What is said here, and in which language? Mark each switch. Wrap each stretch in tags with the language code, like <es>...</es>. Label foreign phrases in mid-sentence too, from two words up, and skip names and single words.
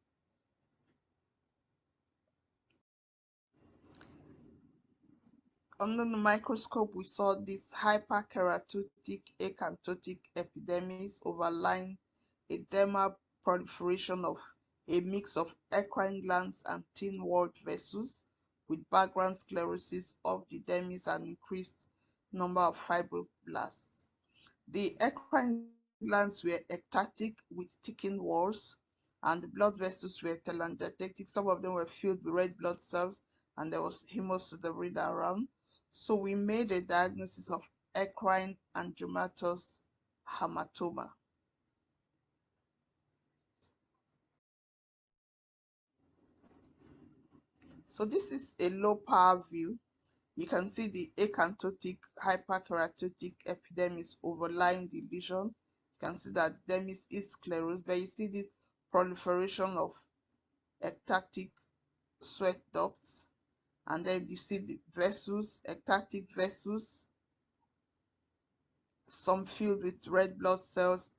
<en>Under the microscope, we saw this hyperkeratotic acanthotic epidermis overlying a dermal proliferation of a mix of eccrine glands and thin-walled vessels with background sclerosis of the dermis and increased number of fibroblasts. The eccrine glands were ectatic with thickened walls, and the blood vessels were telangiectatic. Some of them were filled with red blood cells, and there was hemosiderin around. So we made a diagnosis of eccrine angiomatous hamartoma. So this is a low power view. You can see the acanthotic hyperkeratotic epidermis overlying the lesion. You can see that the dermis is sclerosed, but you see this proliferation of ectatic sweat ducts, and then you see the vessels, ectatic vessels, some filled with red blood cells.</en>